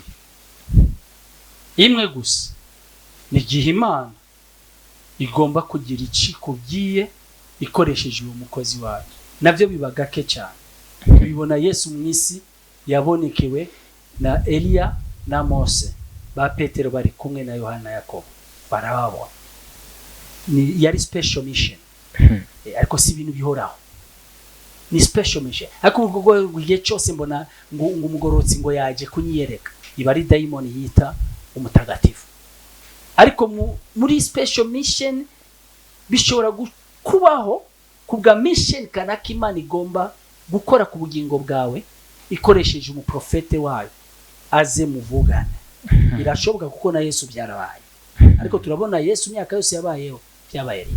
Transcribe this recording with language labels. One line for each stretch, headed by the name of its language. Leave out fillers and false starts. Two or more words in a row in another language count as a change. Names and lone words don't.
Rundi: Imwe gusa, ni igihe Imana igomba kugira ikikugiye ikoresheje uwo mukozi wayo. Navyo biba gake cyane. Bibona Yesu mu isi yabonekewe na Eliya na Mose, ba Petero bari kumwe na Yohana Yakobo barababona. Ni yari
English: special mission.
Rundi: Ariko si ibintu bihoraho, ni
English: special mission.
Rundi: Ariko ubwo gihe cyose mbona ngo umugorotsi ngo yaje kunyiyereka, iba ari daimon yita umutagatifu. Ariko muri
English: special mission
Rundi: bishobora kubaho kubwa mission kanaka Imana igomba gukora ku bugingo bwawe ikoresheje umuprofete wayo aze muvugane. Birashoboka kuko na Yesu byarabaye. Ariko turabona Yesu myaka yose yabayeho byabaye rimwe.